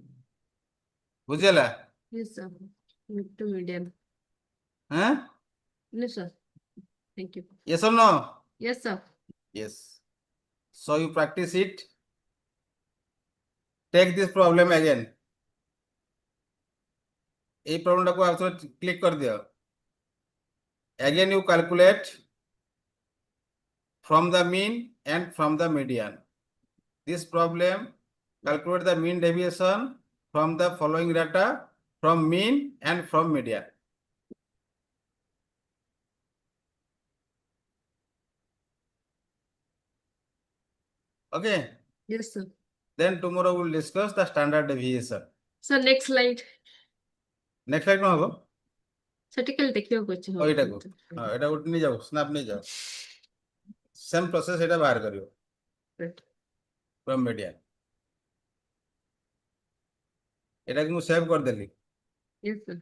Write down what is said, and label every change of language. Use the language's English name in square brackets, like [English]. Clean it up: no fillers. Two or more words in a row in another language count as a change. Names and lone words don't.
[Bhojpuri] बुझेला? [English] Yes, sir. Mid to medium. Huh? Yes, sir. Thank you. Yes or no? Yes, sir. Yes. So you practice it. Take this problem again. [Bangla] এই প্রবলেমটাকে আপনি ক্লিক করে দিও। [English] Again you calculate from the mean and from the median. This problem, calculate the mean deviation from the following data, from mean and from median. Okay. Yes, sir. Then tomorrow we'll discuss the standard deviation. So next slide. Next slide [Odia] କଣ ହବ? Certificate ଦେଖିବାକୁ ଅଛି। ଏଇଟାକୁ ହଁ ଏଇଟା ଗୋଟେ ନେଇ ଯାଉ ସ୍ନାପ ନେଇ ଯାଉ [English] same process [Odia] ଏଇଟା ବାହାର କରିବ [English] from median. [Odia] ଏଟାକୁ ମୁଁ ସେଭ୍ କରିଦେଲି। [English] Yes, sir.